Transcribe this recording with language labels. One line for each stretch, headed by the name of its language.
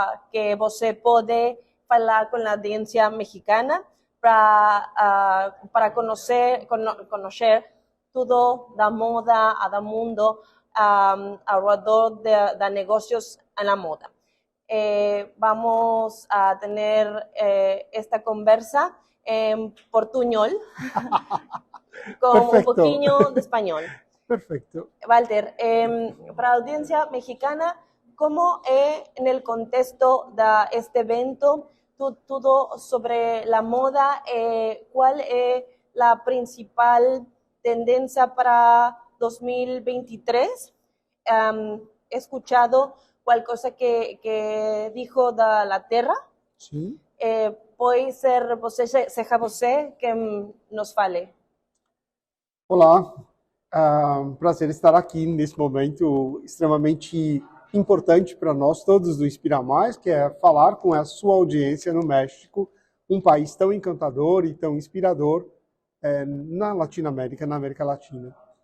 Portuguese: Que você pode falar com a audiência mexicana para conhecer tudo da moda, do mundo, ao redor de negócios na moda.
Spanish: Vamos a tener esta conversa en portuñol con Perfecto. un poquito de español. Perfecto. Walter, para la audiencia mexicana, ¿cómo en el contexto de este evento, todo sobre la moda, cuál es la principal tendencia para 2023? He escuchado cualquier cosa que dijo de la Tierra.
Portuguese: Sim. Pode ser seja você que nos fale. Olá, prazer estar aqui nesse momento extremamente importante para nós todos do Inspira Mais, que é falar com a sua audiência no México, um país tão encantador e tão inspirador na Latinoamérica, na América Latina.